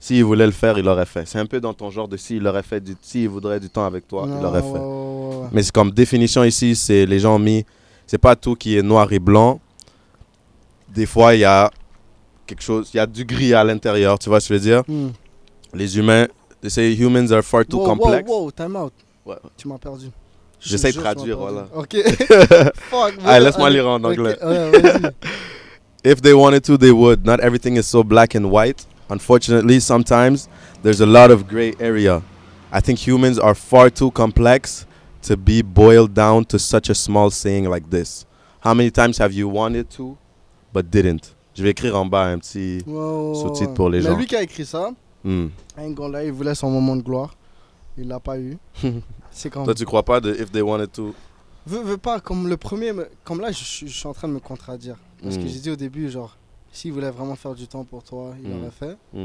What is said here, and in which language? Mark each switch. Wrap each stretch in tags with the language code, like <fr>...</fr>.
<fr>S'il voulait le faire, il l'aurait fait. C'est un peu dans ton genre de s'il voudrait du temps avec toi, il l'aurait fait. Ouais. Mais c'est comme définition ici, c'est les gens ont mis, c'est pas tout qui est noir et blanc. Des fois, il y a quelque chose, il y a du gris à l'intérieur, tu vois ce que je veux dire? Les humains,</fr> <en>they say humans are far too complex. Wow, time out.</en> <fr>Ouais. Tu m'as perdu. J'essaie de traduire, voilà.</fr> <en>Ok. Fuck.</en> <fr>Allez, laisse-moi lire en anglais. Okay. Vas-y.</fr> <en>If they wanted to, they would. Not everything is so black and white. Unfortunately, sometimes there's a lot of gray area. I think humans are far too complex to be boiled down to such a small saying like this. How many times have you wanted to, but didn't?</en> <fr>Je vais écrire en bas un petit sous-titre pour les gens. Mais lui qui a écrit ça, il voulait son moment de gloire. Il l'a pas eu. C'est comme... Toi, tu crois pas de</fr> <en>if they wanted to?</en> <fr>Veux pas, comme le premier, comme là, je suis en train de me contredire. Parce que j'ai dit au début, genre, s'il voulait vraiment faire du temps pour toi, il l'aurait fait.</fr>